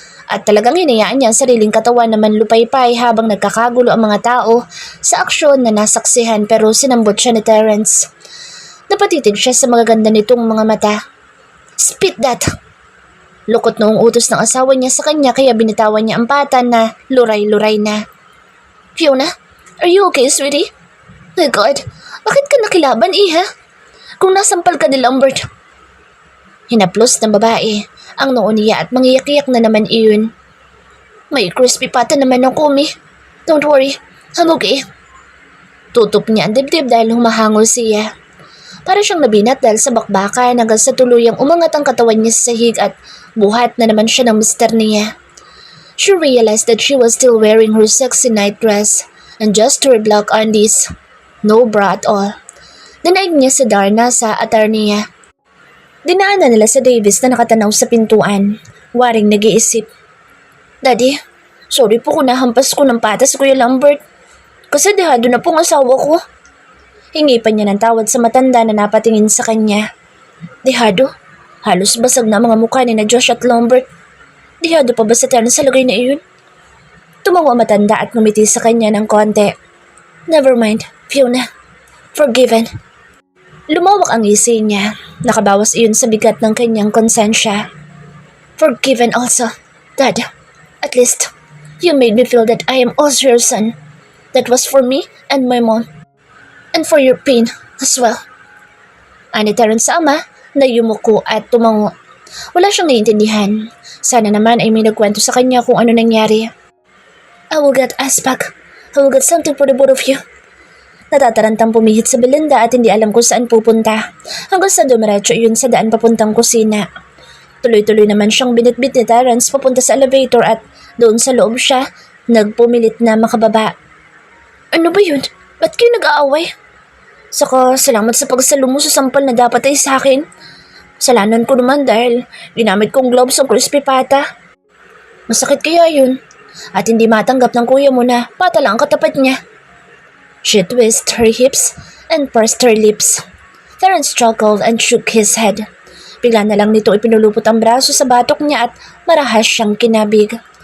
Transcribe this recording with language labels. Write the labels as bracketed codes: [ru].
[tl] At talagang hinayaan niya ang sariling katawan na manlupaypay habang nagkakagulo ang mga tao sa aksyon na nasaksihan pero sinambot siya ni Terence. Napatitig siya sa magaganda nitong mga mata. [en] Spit that! [tl] Lukot noong utos ng asawa niya sa kanya kaya binitawan niya ang pata na luray-luray na. [en] Fiona, are you okay, sweetie? [tl] My God, bakit ka nakilaban, iha? Kung nasampal ka ni Lambert. Hinaplos ng babae ang noo niya at mangiyak-iyak na naman iyon. May crispy pata naman ako, Mi. [en] Don't worry, I'm okay. [tl] Tutup niya ang dibdib dahil humahangol siya. Para siyang nabinat dahil sa bakbakan hanggang sa tuluyang umangat ang katawan niya sa sahig at buhat na naman siya ng mister niya. [en] She realized that she was still wearing her sexy night dress and just her black undies. No bra at all. [tl] Dinaig niya si Darna sa attorneya. Dinaanan nila sa Davis na nakatanaw sa pintuan. Waring nag-iisip. Daddy, sorry po kung nahampas ko ng patas Kuya Lambert. Kasi dehado na pong asawa ko. Hingi pa niya ng tawad sa matanda na napatingin sa kanya. Dehado? Halos basag na mga mukha ni na Josh at Lambert. Dehado pa ba sa Terence sa lagay na iyon? Tumawa matanda at ngumiti sa kanya ng konti. [en] Never mind, Fiona. Forgiven. [tl] Lumawak ang ngisi niya. Nakabawas iyon sa bigat ng kanyang konsensya. [en] Forgiven also, Dad. At least, you made me feel that I am also your son. That was for me and my mom. And for your pain as well. [tl] Ani Terence sa ama na yumuko at tumango. Wala siyang naiintindihan. Sana naman ay may nagkwento sa kanya kung ano nangyari. [en] I will get us back. I will get something for the both of you. [tl] Natatarantang pumihit sa Belinda at hindi alam kung saan pupunta. Hanggang sa dumiretso yun sa daan papuntang kusina. Tuloy-tuloy naman siyang binitbit ni Terence papunta sa elevator at doon sa loob siya, nagpumilit na makababa. Ano ba yun? Ba't kayo nag-aaway? Saka salamat sa pagsalo mo sa sampal na dapat ay sa akin. Salanan ko naman dahil ginamit kong gloves ang crispy pata. Masakit kaya yun? At hindi matanggap ng kuya mo na pata lang ang katapat niya. [en] She twisted her hips and pursed her lips. Terence chuckled and shook his head. [tl] Bigla na lang nito ipinulupot ang braso sa batok niya at marahas siyang kinabig.